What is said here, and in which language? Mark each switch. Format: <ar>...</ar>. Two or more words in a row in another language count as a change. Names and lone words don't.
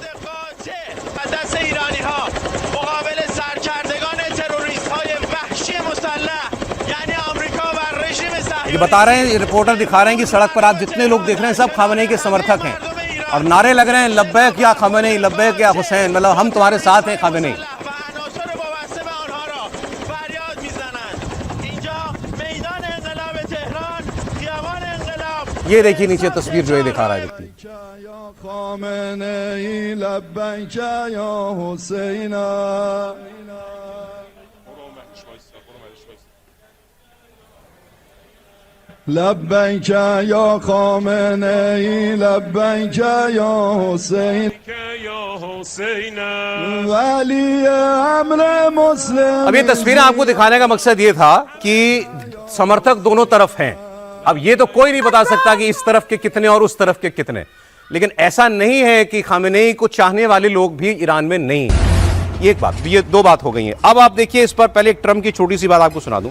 <hi>ये बता रहे हैं, रिपोर्टर दिखा रहे हैं कि सड़क पर आप जितने लोग देख रहे हैं सब खामेनेई के समर्थक हैं और नारे लग रहे हैं,</hi> <ar>لبيك يا خامنئي، لبيك يا حسين,</ar> <hi>मतलब हम तुम्हारे साथ हैं खामेनेई। ये देखिए नीचे तस्वीर जो ये दिखा रहा है व्यक्ति।</hi> <ar>لبیک یا خامنه‌ای لبیک یا حسین ولی امر مسلم।</ar> <hi>अब ये तस्वीरें आपको दिखाने का मकसद ये था कि समर्थक दोनों तरफ हैं। अब ये तो कोई नहीं बता सकता कि इस तरफ के कितने और उस तरफ के कितने, लेकिन ऐसा नहीं है कि खामेनेई को चाहने वाले लोग भी ईरान में नहीं हैं। ये एक बात, ये दो बात हो गई है। अब आप देखिए इस पर पहले एक ट्रम्प की छोटी सी बात आपको सुना दूं।</hi>